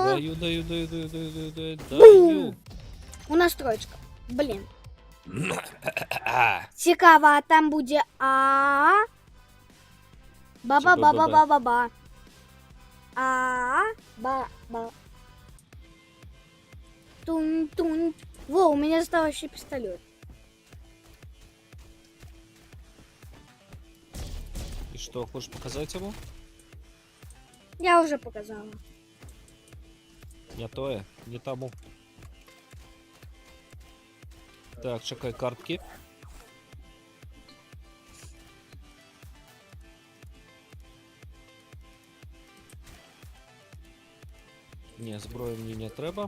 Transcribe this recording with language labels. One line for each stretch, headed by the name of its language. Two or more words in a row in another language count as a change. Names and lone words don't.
Ukrainian: Даю. Бум! У нас троечка. Блін. Цікаво, а там буде А. Ба-ба-ба-ба-ба-ба-ба. А. Ба-ба. Тун-тун.
Russian: Во, у меня остался еще пистолет. И что, хочешь показать ему? Я уже показала.
Ukrainian: Не тое, не тому. Так, чекай картки. Ні, зброї мені не треба.